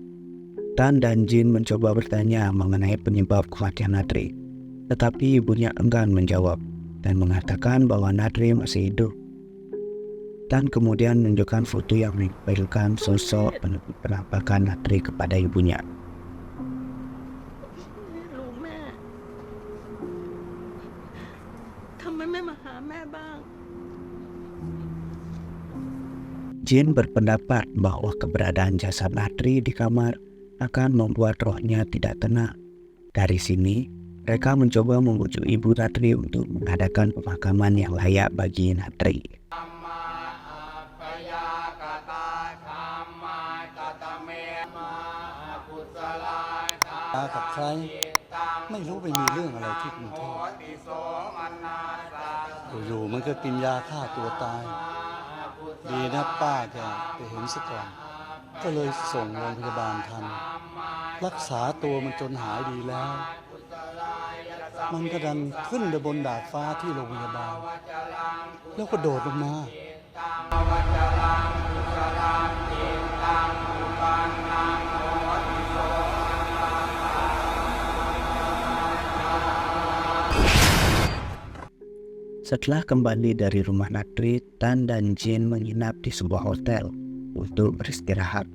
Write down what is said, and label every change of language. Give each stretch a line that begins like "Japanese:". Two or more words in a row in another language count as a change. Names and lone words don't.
Indonesian: Tan dan Jin mencoba bertanya mengenai penyebab kematian Natri, tetapi ibunya enggan menjawab dan mengatakan bahwa Natri masih hidup. Tan kemudian menunjukkan foto yang menampilkan sosok penampakan Natri kepada ibunya.
Thai: ลูกแม่ทำไมไม่มาหาแม่บ้าง
Indonesian: Jin berpendapat bahwa keberadaan jasad Natri di kamar akan membuat rohnya tidak tenang. Dari sini, mereka mencoba membujuk ibu Natri untuk mengadakan pemakaman yang layak bagi Natri.
Thai: มากับใครไม่รู้ไปมีเรื่องอะไรที่กรุงเทพอยู่ๆมัน ก็กินยาฆ่าตัวตายดีนะป้าแกไปเห็นซะก่อนก็เลยส่งโรงพยาบาลทันรักษาตัวมันจนหายดีแล้วมันก็ดันขึ้นไปบนดาดฟ้าที่โรงพยาบาลแล้วก็โดดลงมา
Indonesian: Setelah kembali dari rumah Natri, Tan dan Jin menginap di sebuah hotel untuk beristirahat.